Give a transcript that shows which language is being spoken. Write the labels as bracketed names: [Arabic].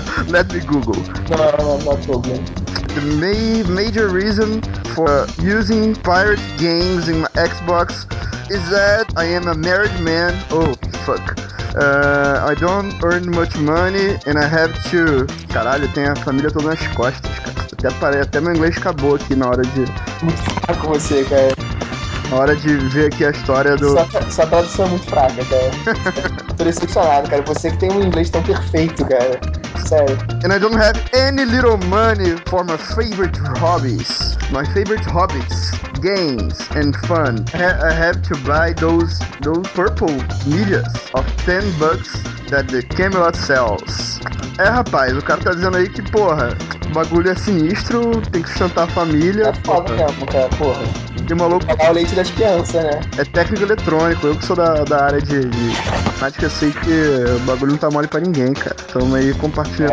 [English] Let me Google. No, I'm not Googling. The major reason for using pirate games in my Xbox is that I am a married man. Oh, fuck. I don't earn much money and I have to... [Portuguese] Caralho, tem a família toda nas costas, cara. Até parei, até meu inglês acabou aqui na hora de... Muito fraco com você, cara. Na hora de ver aqui a história do... Sua tradução é muito fraca, cara. Tô decepcionado, cara. Você que tem um inglês tão perfeito, cara. Sério. [English] And I don't have any little money for my favorite hobbies. My favorite hobbies, games and fun. I have to buy those purple medias of 10 bucks that the Camelot sells. [Portuguese] É, rapaz, o cara tá dizendo aí que, porra, o bagulho é sinistro, tem que sustentar a família. É foda mesmo, cara, porra. Que maluco. Pagar o leite das crianças, né? É técnico eletrônico, eu que sou da área de prática, sei que o bagulho não tá mole pra ninguém, cara. Tamo aí compartilhando.